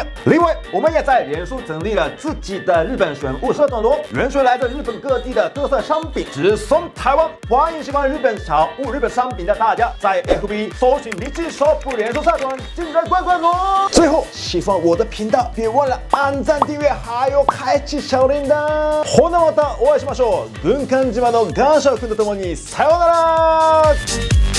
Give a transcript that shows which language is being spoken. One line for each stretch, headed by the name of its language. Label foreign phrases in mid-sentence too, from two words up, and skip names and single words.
Chinese: 另外，我们也在脸书成立了自己的日本选物社团咯，原水来自日本各地的特色商品，直送台湾。欢迎喜欢日本小物、日本商品的大家，在 FB 搜寻立即 shop 脸书社团进来逛逛咯。最后，喜欢我的频道，别忘了按赞、订阅，还有开启小铃铛。
Japanese: ほなまたお会いしましょう。軍艦島のガンシャ君とともにさようなら。